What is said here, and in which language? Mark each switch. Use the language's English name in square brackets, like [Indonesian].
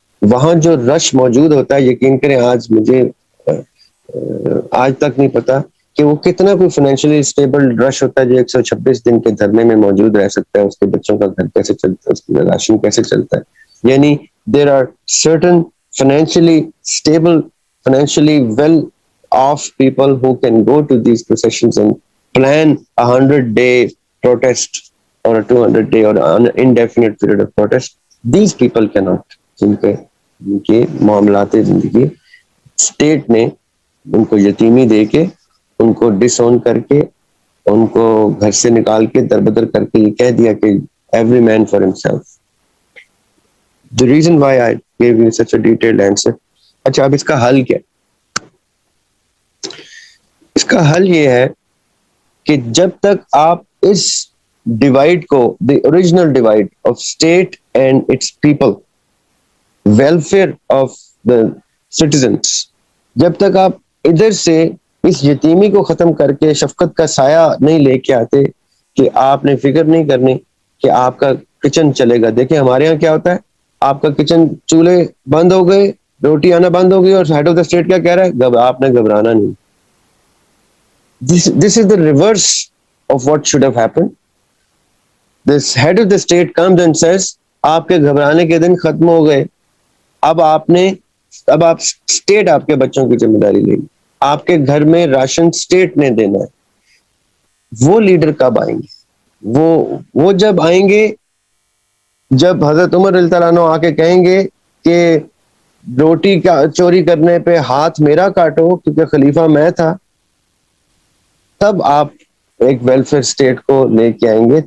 [Urdu] وہاں جو رش موجود ہوتا ہے، یقین کریں آج مجھے آج تک نہیں پتا کہ وہ کتنا کوئی فائنینشلی اسٹیبل رش ہوتا ہے جو 126 دن کے دھرنے میں موجود رہ سکتا ہے، اس کے بچوں کا گھر کیسے چلتا ہے، اس کا راشن کیسے چلتا ہے. [English] یعنی there are certain financially stable, financially well off people who can go to these processions and plan a 100-day protest or a 200-day or an indefinite period of protest. These people cannot. [Urdu] جن کے معاملات زندگی state نے ان کو یتیمی دے کے، ان کو ڈس اون کر کے، ان کو گھر سے نکال کے دربدر کر کے یہ کہہ دیا کہ [English] Every man for himself. The reason why I gave you such a detailed answer. [Urdu] اچھا، اب اس کا حل کیا؟ اس کا حل یہ ہے کہ جب تک آپ اس ڈیوائڈ کو، [English] the original divide of state and its people, welfare of the citizens, [Urdu] جب تک آپ ادھر سے اس یتیمی کو ختم کر کے شفقت کا سایہ نہیں لے کے آتے کہ آپ نے فکر نہیں کرنی کہ آپ کا کچن چلے گا. دیکھیں ہمارے ہاں کیا ہوتا ہے، آپ کا کچن چولہے بند ہو گئے، روٹی آنا بند ہو گئی، اور ہیڈ آف دا اسٹیٹ کیا کہہ رہا ہے، آپ نے گھبرانا نہیں. [English] This is the reverse of what should have happened. This head of the state comes and says, [Urdu] آپ کے گھبرانے کے دن ختم ہو گئے، اب آپ اسٹیٹ آپ کے بچوں کی ذمہ داری لے گی، آپ کے گھر میں راشن اسٹیٹ نے دینا ہے. وہ لیڈر کب آئیں گے؟ وہ جب آئیں گے، جب حضرت عمر رضی اللہ عنہ آ کے کہیں گے کہ روٹی کا چوری کرنے پہ ہاتھ میرا کاٹو کیونکہ خلیفہ میں تھا، تب آپ ایک ویلفیئر اسٹیٹ کو لے کے آئیں گے.